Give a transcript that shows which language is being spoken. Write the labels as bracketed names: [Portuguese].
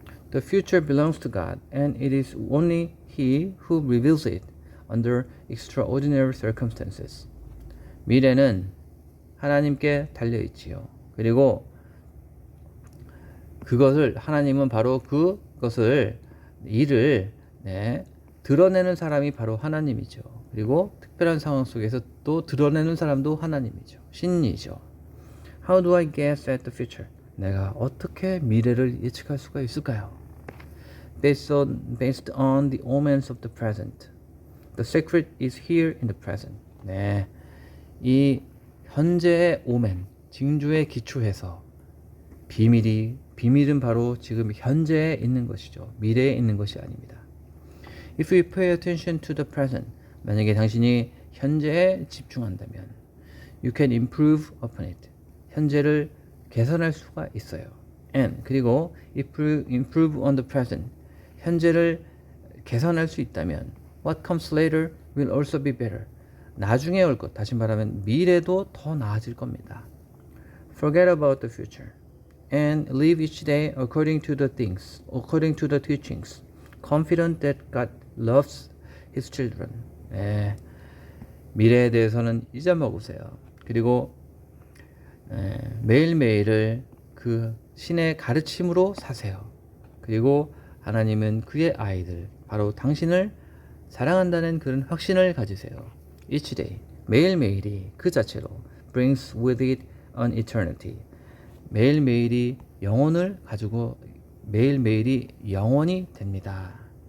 [English] The future belongs to God, and it is only He who reveals it under extraordinary circumstances. [Korean] 미래는 하나님께 달려있지요. 그리고 그것을 하나님은 바로 그것을 일을 드러내는 사람이 바로 하나님이죠. 그리고 특별한 상황 속에서 또 드러내는 사람도 하나님이죠. 신이죠. [English] How do I guess at the future? [Korean] 내가 어떻게 미래를 예측할 수가 있을까요? [English] Based on the omens of the present. The secret is here in the present. [Korean] 네, 이 현재의 오멘, 징조에 기초해서 비밀은 바로 지금 현재에 있는 것이죠. 미래에 있는 것이 아닙니다. [English] If we pay attention to the present, [Korean] 만약에 당신이 현재에 집중한다면, [English] you can improve upon it. [Korean] 현재를 개선할 수가 있어요. [English] And [Korean] 그리고 [English] if you improve on the present, [Korean] 현재를 개선할 수 있다면, [English] what comes later will also be better. [Korean] 나중에 올 것, 다시 말하면 미래도 더 나아질 겁니다. [English] Forget about the future and live each day according to the teachings, confident that God loves His children. [Korean] 네, 미래에 대해서는 잊어먹으세요. 그리고 매일매일을 그 신의 가르침으로 사세요. 그리고 하나님은 그의 아이들, 바로 당신을 사랑한다는 그런 확신을 가지세요. [English] Each day, [Korean] 매일매일이 그 자체로 [English] brings with it an eternity. [Korean] 매일매일이 영혼을 가지고 매일매일이 영원이 됩니다.